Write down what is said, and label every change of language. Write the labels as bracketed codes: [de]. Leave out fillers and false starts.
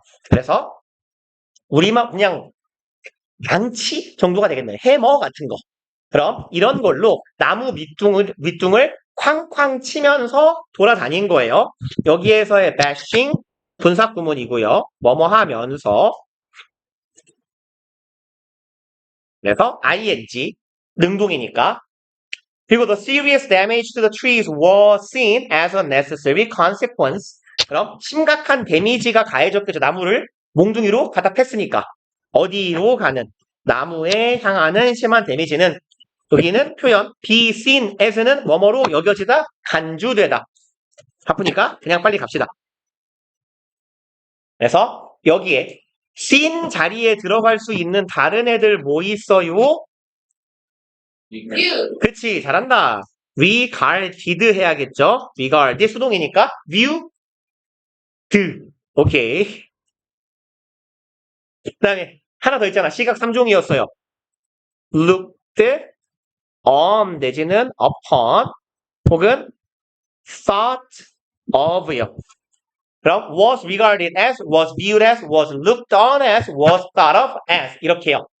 [ko] 그래서 우리만 그냥 망치 정도가 되겠네요. 해머 같은 거. 그럼 이런 걸로 나무 밑둥을 쾅쾅 치면서 돌아다닌 거예요. 여기에서의 bashing 분사 구문이고요. 뭐뭐 하면서 그래서 ing 능동이니까 그리고 [en] the serious damage to the trees was seen as a necessary consequence. [ko] 그럼 심각한 데미지가 가해졌겠죠. 나무를 몽둥이로 갖다 팼으니까. 어디로 가는? 나무에 향하는 심한 데미지는 여기는 표현 be seen as는 뭐뭐로 여겨지다, 간주되다. 바쁘니까 그냥 빨리 갑시다. 그래서 여기에 seen 자리에 들어갈 수 있는 다른 애들 뭐 있어요? [en] view. [ko] 그치, 잘한다. regarded 해야겠죠? regard 수동이니까 view, 오케이. 그 다음에 하나 더 있잖아. 시각 3종이었어요. looked on 내지는 upon 혹은 thought of요. 그럼 [en] was regarded as, was viewed as, was looked on as, was thought of as 이렇게요.